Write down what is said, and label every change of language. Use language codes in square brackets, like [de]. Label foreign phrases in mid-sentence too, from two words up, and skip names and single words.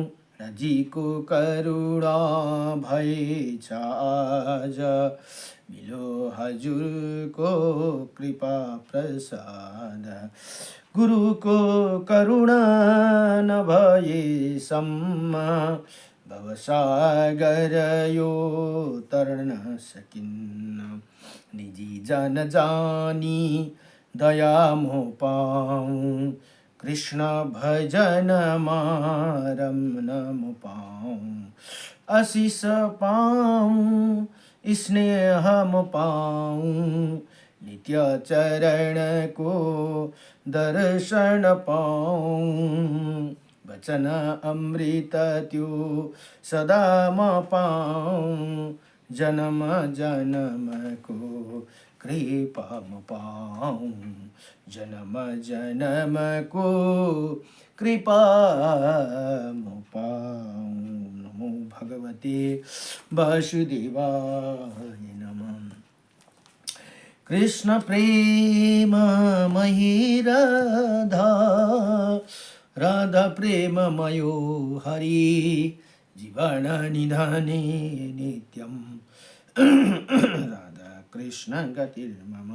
[ne] राजीको करुणा भएछ आज, मिलो हजुरको कृपा प्रसाद। गुरुको करुणा नभएसम्म, भवसागर यो तर्न सकिन्न। निजी जन जानी दया मोह पाऊँ, कृष्ण भजनमा रमन म पाऊँ। आशीष पाऊँ स्नेह म पाऊँ, नित्य चरणको दर्शन पाऊँ। वचन अमृत त्यो सदा म पाऊँ, जन्म जन्मको कृपा म पाऊँ। जन्म जन्मको कृपा म पाऊँ। [sa] नमो भगवते वासुदेवाय नमः। कृष्ण प्रेम मही राधा, राधा प्रेम मयो हरि। जीवन निधाने नित्यं, राधा कृष्ण गतिर्मम।